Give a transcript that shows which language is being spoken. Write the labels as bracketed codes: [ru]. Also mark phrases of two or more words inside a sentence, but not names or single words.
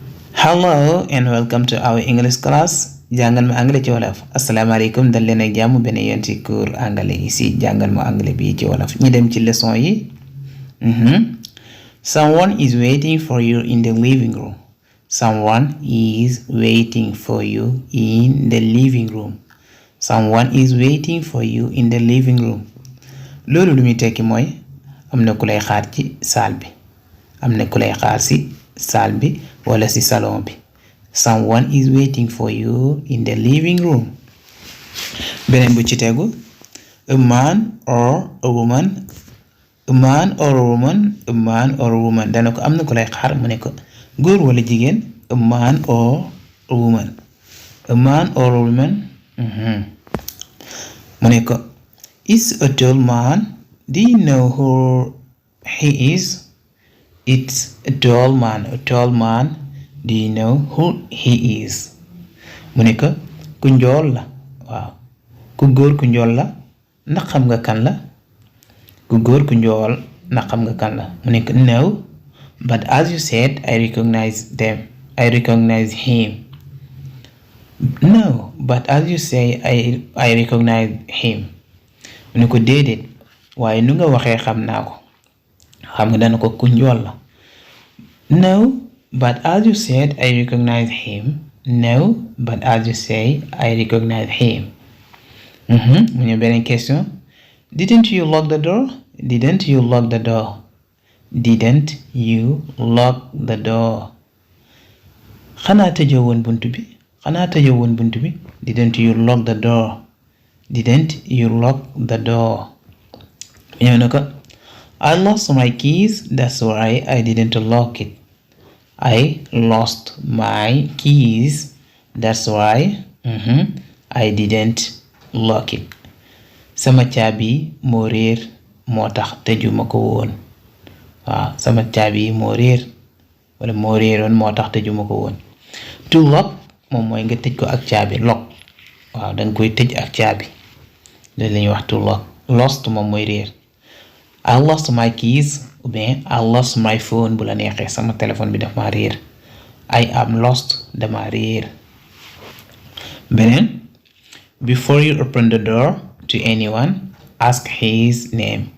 [en] Hello and welcome to our English class. [wo] Jàngal ma anglais ci wolof. Asalaamaaleykum dal leen ak jàmm benn yoon ci cours anglais ici jàngal ma anglais bi ci wolof. Ñi dem ci leçon yi. [en] Someone is waiting for you in the living room. Someone is waiting for you in the living room. Someone is waiting for you in the living room. [wo] Loolu lu muy tekki mooy am na ku lay xaar ci salle bi. Am na ku lay xaar ci salle bi wala ci salon bi. [en] Someone is waiting for you in the living room. [wo] Beneen bu ci tegu, [en] a man or a woman. A man or a woman. A man or a woman. [wo] Dana ko am na ku lay xaar mu ne ko góor wala jigéen. [en] A man or a woman. A man or a woman. [wo] Mu ne ko [en] is a tall man. Do you know who he is? It's a tall man. A tall man. Do you know who he is? [wo] Mu ne ko ku njool la. Waaw ku góor ku njool la ndax xam nga kan la? Ku góor ku njool ndax xam nga kan la? Mu ne ko [en] no, but as you said I recognize him. No, but as you say I recognize him. [wo] Mu ne ko déedéet waaye nu nga waxee xam naa ko. Xam nga dana ko ku njool la. [en] No, but as you said I recognize him. No, but as you say I recognize him. [wo] Mu ñëw beneen [en] question. Didn't you lock the door? Didn't you lock the door? Didn't you lock the door? [wo] Xanaa tëjoo woon buntu bi? Xanaa tëjoo woon buntu bi? [en] Didn't you lock the door? Didn't you lock the door? [wo] Mu ñëw na ko [en] I lost my keys, that's why I didn't lock it. I lost my keys, that's why I didn't lock it. [wo] Sama caabi moo réer moo tax tëjuma ko woon. Waaw sama caabi moo réer wala moo réeroon moo tax tëjuma ko woon. [en] To lock [wo] moom mooy nga tëj ko ak caabi. Lock waaw danga koy tëj ak caabi. Loolu la ñuy wax [en] to lock. [wo] Lost moom mooy réer. [en] I lost my keys [fr] ou bien [en] I lost my phone [wo] bu la neexee sama téléphone bi daf ma réer. [en] I am lost [wo] dama réer. Beneen, [en] before you open the door to anyone, ask his name.